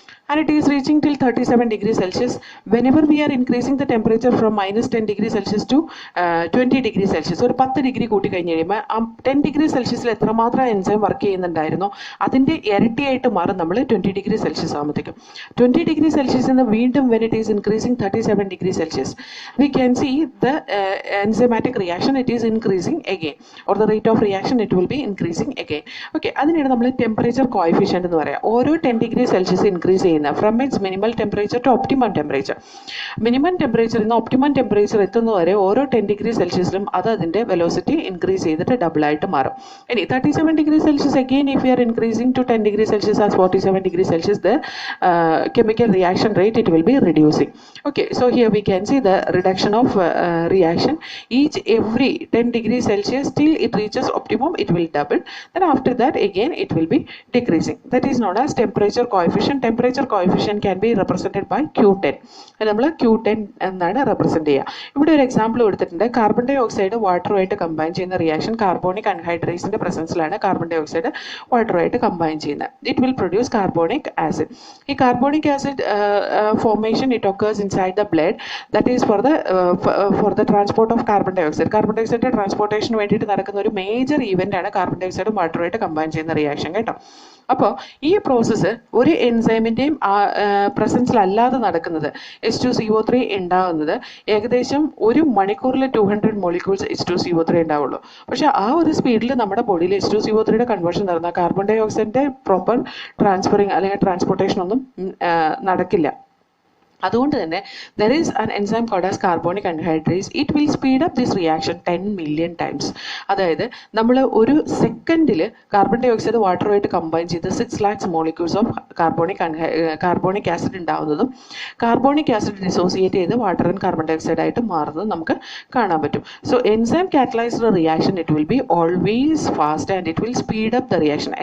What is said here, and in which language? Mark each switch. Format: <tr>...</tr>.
<en>And it is reaching till 37 degrees Celsius.</en> <ml>Whenever we are increasing the temperature from minus 10 degrees Celsius to 20 degrees Celsius, ഒരു 10 degree കൂട്ടി കഴിഞ്ഞ് കഴിയുമ്പോൾ ആ 10 degree സെൽഷ്യസിൽ എത്രമാത്രം enzyme work ചെയ്യുന്നുണ്ടായിരുന്നോ അതിൻ്റെ ഇരട്ടിയായിട്ട് മാറും നമ്മൾ 20 ഡിഗ്രി സെൽഷ്യസ് ആകുമ്പോഴത്തേക്കും. 20 ഡിഗ്രി സെൽഷ്യസിൽ നിന്ന് വീണ്ടും</ml> <en>when it is increasing 37 degrees Celsius, we can see the enzymatic reaction, it is increasing again, or the rate of reaction it will be increasing again.</en> <ml>Okay, അതിനാണ് നമ്മൾ temperature coefficient എന്ന് പറയാം. ഓരോ 10 degree Celsius increase ചെയ്യുന്ന</ml> <en>from its minimal temperature to optimum temperature.</en> <ml>Minimum ടെമ്പറേച്ചറിൽ നിന്ന് optimum temperature എത്തുന്നവരെ ഓരോ 10 ഡിഗ്രി സെൽഷ്യസിലും അത് അതിൻ്റെ വെലോസിറ്റി ഇൻക്രീസ് ചെയ്തിട്ട് ഡബിൾ ആയിട്ട് മാറും. ഇനി 37 degree Celsius</ml> <en>again if we are increasing to 10 degree Celsius as 47 degree Celsius, the chemical reaction rate it will be reducing. Okay, so here we can see the reduction of reaction every 10 degree Celsius till it reaches optimum, it will double. Then after that again it will be decreasing. That is known as temperature coefficient. Temperature coefficient can be represented by Q10.</en> <ml>നമ്മൾ Q10 എന്നാണ് represent ചെയ്യുക. ഇവിടെ ഒരു example കൊടുത്തിട്ടുണ്ട്. Carbon dye oxide വാട്ടറുമായിട്ട് combine ചെയ്യുന്ന reaction carbonic അൺഹൈഡ്രേറ്റ്സിൻ്റെ പ്രസൻസിലാണ് carbon dye oxide വാട്ടറുമായിട്ട് combine ചെയ്യുന്നത്.</ml> <en>It will produce carbonic acid. ഈ carbonic acid formation it occurs inside the blood. That is for the transport of carbon dioxide.</en> <ml>Carbon dye ഓക്സൈഡിൻ്റെ ട്രാൻസ്പോർട്ടേഷന് വേണ്ടിയിട്ട് നടക്കുന്ന ഒരു major event ആണ് carbon dye oxide വാട്ടറുമായിട്ട് combine ചെയ്യുന്ന reaction കേട്ടോ. അപ്പോൾ ഈ process ഒരു എൻസൈമിൻ്റെയും പ്രസൻസിലല്ലാതെ നടക്കുന്നത് H2CO3 ഉണ്ടാകുന്നത് ഏകദേശം ഒരു മണിക്കൂറിൽ 200 മോളിക്യൂൾസ് H2CO3 ഉണ്ടാവുള്ളൂ. പക്ഷേ ആ ഒരു സ്പീഡിൽ നമ്മുടെ ബോഡിയിൽ H2CO3യുടെ കൺവേർഷൻ നടന്ന കാർബൺ ഡൈ ഓക്സൈഡിൻ്റെ പ്രോപ്പർ ട്രാൻസ്ഫറിങ് അല്ലെങ്കിൽ ട്രാൻസ്പോർട്ടേഷൻ ഒന്നും നടക്കില്ല. അതുകൊണ്ട് തന്നെ</ml> <en>there is an enzyme called as carbonic anhydrase. It will speed up this reaction 10 million times.</en> <ml>അതായത് നമ്മൾ ഒരു സെക്കൻഡിൽ കാർബൺ ഡൈ ഓക്സൈഡ് വാട്ടറുമായിട്ട് കമ്പൈൻ ചെയ്ത് 6 lakhs molecules of carbonic acid ഉണ്ടാവുന്നതും carbonic acid dissociate ചെയ്ത് water and carbon dye oxide ആയിട്ട് മാറുന്നതും നമുക്ക് കാണാൻ പറ്റും.</ml> <en>So enzyme catalysed reaction it will be always fast and it will speed up the reaction.</en>